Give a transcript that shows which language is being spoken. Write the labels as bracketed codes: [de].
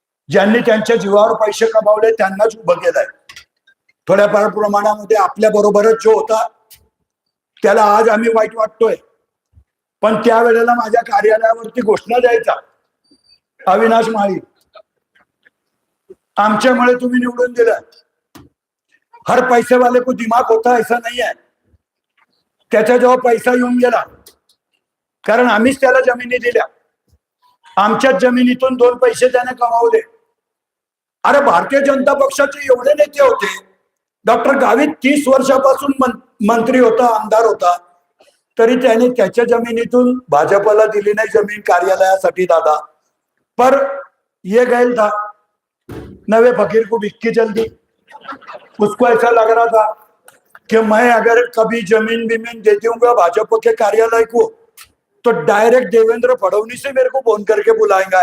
[mr] ज्यांनी त्यांच्या जीवावर पैसे कमावले त्यांनाच उभं केलंय. थोड्याफार प्रमाणामध्ये आपल्या बरोबरच जो होता त्याला आज आम्ही वाईट वाटतोय. पण त्यावेळेला माझ्या कार्यालयावरती घोषणा द्यायचा, अविनाश माळी आमच्यामुळे तुम्ही निवडून दिलं. [hi] हर पैसे वाले को दिमाग होता ऐसा नहीं है. [mr] त्याच्या जेव्हा पैसा येऊन गेला, कारण आम्हीच त्याला जमिनी दिल्या, आमच्याच जमिनीतून 2 पैसे त्याने कमावले. अरे भारतीय जनता पक्षाचे एवढे नेते होते. डॉक्टर गावित 30 वर्षापासून मंत्री होता, आमदार होता, तरी त्याने त्याच्या जमिनीतून भाजपला दिली नाही जमीन कार्यालयासाठी दादा. [hi] पर ये गैल था नवे फकीर को भिक्की जल्दी. उसको ऐसा लग रहा था कि मैं अगर कभी जमीन बिमीन दे दूंगा भाजपा के कार्यालय को तो डायरेक्ट देवेंद्र फडणवीस से मेरे को फोन करके बुलाएंगा.